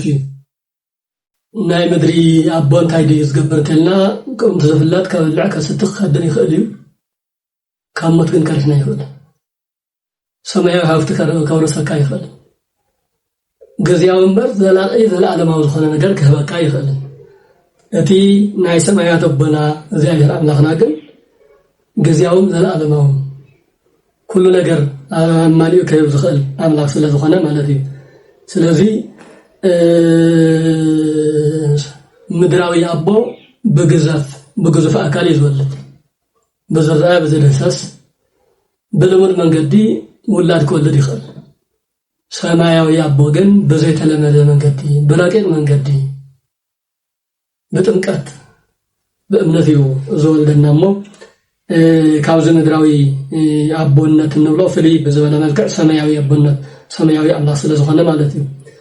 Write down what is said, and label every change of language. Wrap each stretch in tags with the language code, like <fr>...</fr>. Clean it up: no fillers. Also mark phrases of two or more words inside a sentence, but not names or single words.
<ti>እዩ ናይ ምድሪ ኣቦ እንታይ ድዩ ዝገብር እንተልና ከምቲ ዝፍለጥ ከብልዕ ከስትኽ ከድን ይኽእል እዩ ካብ ሞት ግን ከርሕና ይኽእል ሰማያዊ ሃብቲ ከውረሰካ ይኽእል ግዚያዊ እምበር ዘለኣለማዊ ዝኾነ ነገር ክህበካ ይኽእል እቲ ናይ ሰማያት ኣቦና እግዚአብሔር ኣምላኽና ግን ግዚያውን ዘለኣለማውን ኩሉ ነገር አማሊው ከይብዝኸል አምላክ ስለዝኾነ ማለት እዩ ስለዚህ ምድራዊ አቦ በግዙፍ አካል ይዝወለድ በዘርአ በዘደሰስ በልሙድ መንገዲ ውላድ ከወለድ ይኽእል ሰማያዊ አቦ ግን በዘይተለመደ መንገዲ በላቂቅ መንገዲ በጥምቀት በእምነት እዩ ዘወልደናሞ ካብዚ ምድራዊ አቦነት እንብሎ ፍልይ ብዝበለ መልክዕ ሰማያዊ አቦነት ሰማያዊ አምላክ ስለዝኾነ ማለት እዩ</ti>